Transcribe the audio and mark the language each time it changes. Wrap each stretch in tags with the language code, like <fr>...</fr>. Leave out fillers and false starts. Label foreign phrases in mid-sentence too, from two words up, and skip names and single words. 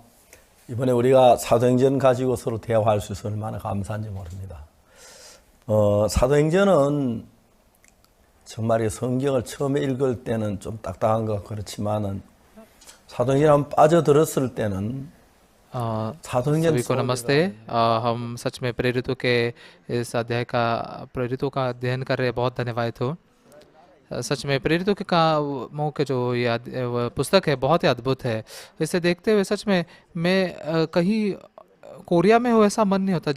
<ko>이번에 우리가 사도행전 가지고 서로 대화할 수 있어서 얼마나 감사한지 모릅니다. 사도행전은 정말 성경을 처음에 읽을 때는 좀 딱딱한 것 그렇지만은 사도행전 한번 빠져들었을 때는 사도행전</ko> <hi>सभी को नमस्ते। हम सच में प्रेरितों के इस अध्याय का प्रेरितों का अध्ययन कर रहे, बहुत धन्यवाद हो। सच में प्रेरितों के कामों के जो ये पुस्तक है बहुत ही अद्भुत है। इसे देखते हुए सच में मैं कहीं कोरिया में हो ऐसा मन नहीं होता।</hi>